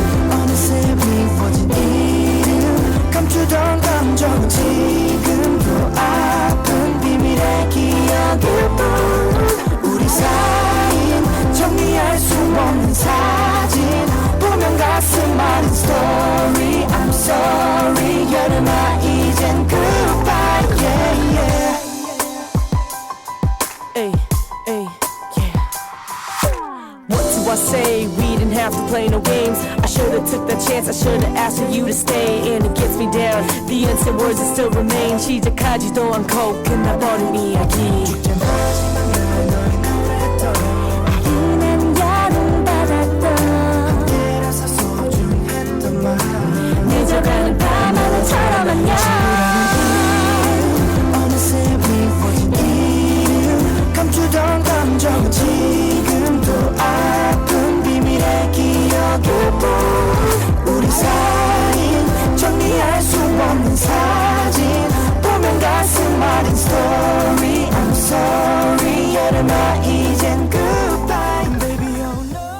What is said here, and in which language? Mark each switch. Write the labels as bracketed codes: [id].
[ko] 어느새 미워진 이름 감추던 감정은 지금도 아픈 비밀의 기억일 뿐. 우리 사이인 정리할 수 없는 사진 보면 가슴 아린 story. [en] I'm sorry [ko] 여름아 이젠 [en] goodbye yeah yeah. Ay, ay, yeah. What do I say? We didn't have to play no games. I should've took that chance. I should've asked for you to stay. And it gets me down. The unsaid words that still remain. [ko] 시작하지도 않고 끝나버린 이야기. 아련한 여름바다도 그때라서 소중했던 말 늦어가는 밤하늘처럼 안녕. 어느새 미워진 이름 감추던 감정은 지금도 아픈 비밀의 기억일 뿐. 우리 사이인 정리할 수 없는 사진 보면 가슴 아린 story. [en] I'm sorry [ko] 여름아 이젠 [en] goodbye baby oh no.